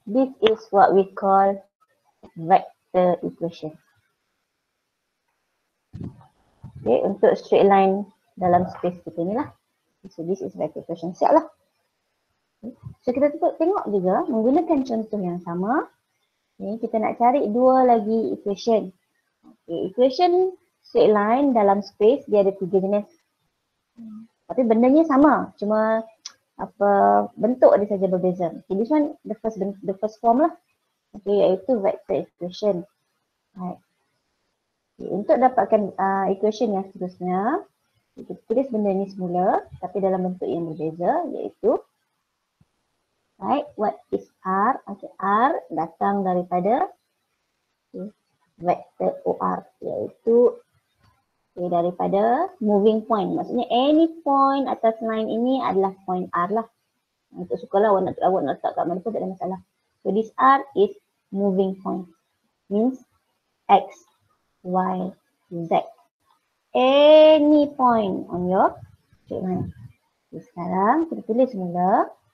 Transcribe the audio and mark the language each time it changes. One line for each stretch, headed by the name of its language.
English: This is what we call vector equation. Okay,
Malay: untuk straight line dalam space kita ni lah.
English: So this is vector equation.
Malay: Siap lah. Okay. So kita tengok juga menggunakan contoh yang sama. Okay, kita nak cari dua lagi equation. Okay, equation straight line dalam space dia ada 3 jenis. Tapi bendanya sama. Cuma apa bentuk dia saja berbeza.
English: Okay, this one the first form lah. Okay, iaitu vector equation. Right.
Malay: Okay, untuk dapatkan equation yang seterusnya, kita tulis benda ni semula tapi dalam bentuk yang berbeza, iaitu
English: right, what is R?
Malay: Okay, R datang daripada vector OR, iaitu daripada moving point. Maksudnya any point atas line ini adalah point R lah. Untuk sukalah awak nak letak kat mana pun tak ada masalah.
English: So this R is moving point, means X, Y, Z. Any point on your straight line. Okay,
Malay: sekarang kita tulis semula.